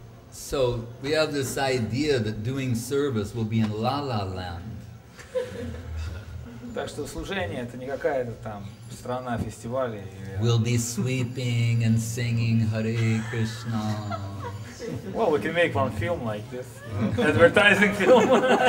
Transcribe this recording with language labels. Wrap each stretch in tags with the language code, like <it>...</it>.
<en>So we have this idea that doing service will be in La La Land.</en> <ru>Так что служение это не какая-то там страна фестивалей.</ru> <en>We'll be sweeping and singing Hare Krishna. Well, we can make one film like this, advertising film.</en>